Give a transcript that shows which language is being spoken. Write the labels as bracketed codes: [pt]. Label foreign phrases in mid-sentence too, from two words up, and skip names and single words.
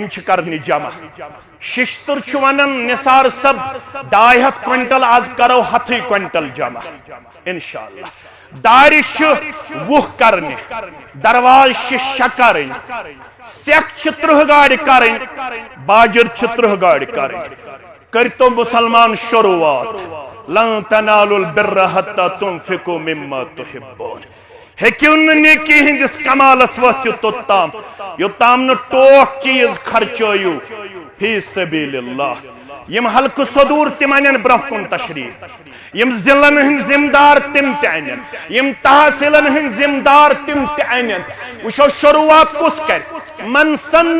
[ks] چھِ کرنہِ جمع ششتر چھُ ونان نثار صب 200 کوینٹل آز کرو 100 کوینٹل جمع انشاءاللہ دارِ چھِ 20 کرنہِ درواز چھِ 6 کرٕنۍ سیٚکھ چھِ 30 گاڑِ کرٕنۍ باجر چھِ 30 گاڑِ کرٕنۍ کٔرتو مُسلمان شروعات [ar] لن تنالوا البر حتى تنفقوا مما تحبون [ks] ہیٚکِو نہٕ نیکی ہٕنٛدِس کمالس وٲتِتھ توٚتام یوٚتام نہٕ ٹوٹھ چیٖز خرچٲیِو فی [ar] سبیل اللہ [ks] یم حلقہٕ صدور تِم انن برونٛہہ کُن تشریف یم ضلعن ہٕنٛدۍ ذمہٕ دار تِم تہِ انن یم تحصیلن ہٕنٛدۍ ذمہٕ دار تِم تہِ انن وٕچھو شروعات کُس کرِ من سن